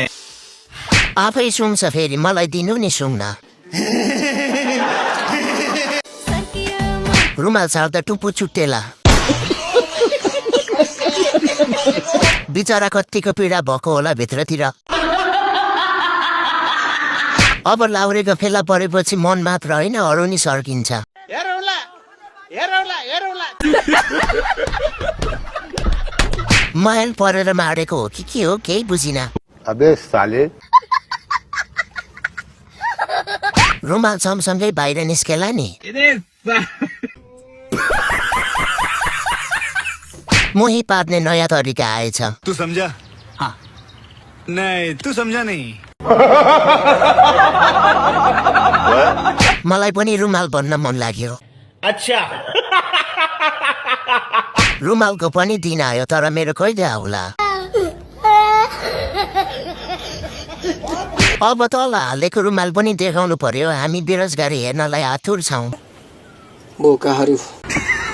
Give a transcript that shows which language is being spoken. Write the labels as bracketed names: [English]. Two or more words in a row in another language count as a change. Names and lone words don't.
[Nepali] आफै सुन्छ फेरि मलाई दिनु नि सुन्न रुमाल छाड्दा टुप्पु चुट्टेला बिचरा कत्तिको पीडा भएको होला भित्रतिर अब लाउरेको फेला परेपछि मन मात्र होइन अरू नि सर्किन्छ मायल परेर मारेको हो कि के हो केही बुझिन [Hindi] अबे साले [Nepali] रुमाल सँगसँगै बाहिर निस्केला नि मोही पार्ने नयाँ तरिका आएछ [Hindi] तू समझा हाँ नहीं तू समझा नहीं [Nepali] मलाई पनि रुमाल बन्न मन लाग्यो अच्छा रुमालको पनि दिन आयो तर मेरो कहिले आउला अब तल हालेको रुमाल पनि देखाउनु पर्यो हामी बेरोजगारी हेर्नलाई आतुर छौं